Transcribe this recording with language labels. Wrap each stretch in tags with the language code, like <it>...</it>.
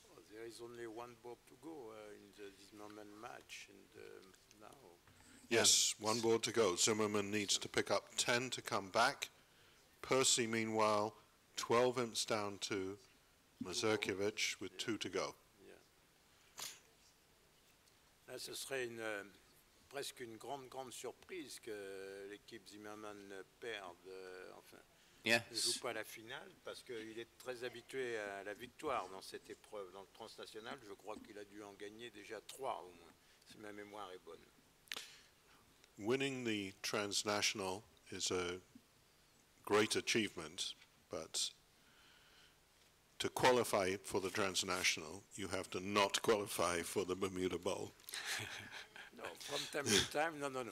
<en>There is only one board to go in the Zimmerman match, and now. Yes, one board to go. Zimmerman needs to pick up 10 to come back. Percy, meanwhile, 12 imps down to Mazurkiewicz with 2 to go.</en> <fr>Là, ce serait presque une grande surprise que l'équipe Zimmerman perde. Enfin, ne joue pas la finale parce qu'il est très habitué à la victoire dans cette épreuve. Dans le transnational, je crois qu'il a dû en gagner déjà 3 au moins, si ma mémoire est bonne.</fr> <en>Winning the transnational is a great achievement, but to qualify for the transnational, you have to not qualify for the Bermuda Bowl. No, from time to time, no.</en>